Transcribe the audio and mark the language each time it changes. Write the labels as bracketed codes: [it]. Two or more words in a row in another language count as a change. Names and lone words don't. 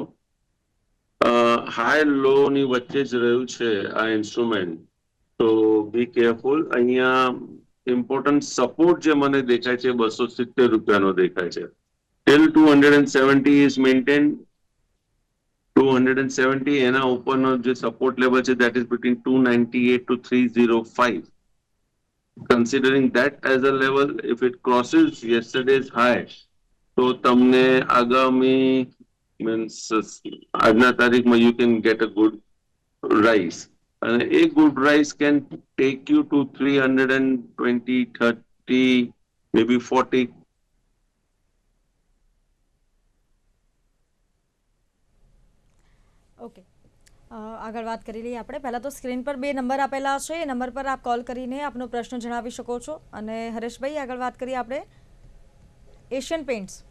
[en] high low [gu] ની વચ્ચે જ રહ્યું છે આ ઇન્સ્ટ્રુમેન્ટ, તો [en] be careful. [gu] અહીંયા [en] important support [gu] જે મને દેખાય છે 270 રૂપિયાનો દેખાય છે. [en] Till 270 is maintain. [gu] 270 એના ઉપરનો જે [en] support level [gu] છે [en] that is between [gu] 298 to 305. [en] Considering that as a level, if it crosses yesterday's high, [gu] તો તમને આગામી મીન્સ આજના તારીખમાં [en] you can get a good rise. [gu] અને એ [en] good rise can take you to 320, 30, maybe 40. [gu] ઓકે, આગળ વાત કરી લઈએ આપણે. પહેલા તો સ્ક્રીન પર 2 નંબર આપેલા છે, એ નંબર પર આપ કોલ કરીને આપનો પ્રશ્ન જણાવી શકો છો. અને હરેશભાઈ, આગળ વાત કરીએ આપણે એશિયન પેઇન્ટ્સ.